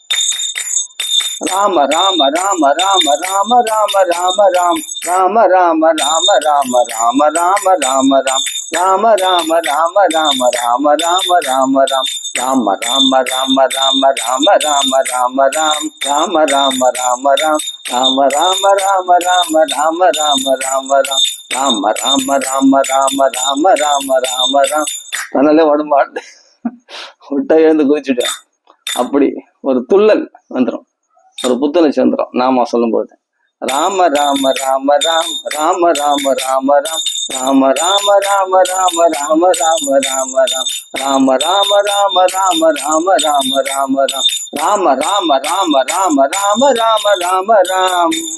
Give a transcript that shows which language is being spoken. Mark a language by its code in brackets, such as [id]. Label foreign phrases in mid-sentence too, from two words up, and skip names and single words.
[ta] ராம ராம ராம ராம ராம ராம ராம ராம் ராம ராம ராம ராம ராம ராம ராம ராம் ராம ராம ராம ராம ராம ராம ராம ராம் ராம ராம ராம ராம ராம ராம ராம ராம் ராம ராம ராம ராம் ராம ராம ராம ராம ராம ராம ராம ராம் ராம ராம ராம ராம ராம ராம ராம ராம். அதனால உடம்பாட்டு விட்டா எழுந்து குதிச்சுட்டேன். அப்படி ஒரு துள்ளல் வந்துடும், ஒரு புத்துணர்ச்சி வந்துடும் நாம சொல்லும் போது. ராம ராம ராம ராம் ராம ராம ராம ராம் ராம ராம ராம ராம ராம ராம ராம ராம் ராம ராம ராம ராம ராம ராம ராம ராம் ராம ராம ராம ராம ராம ராம ராம ராம்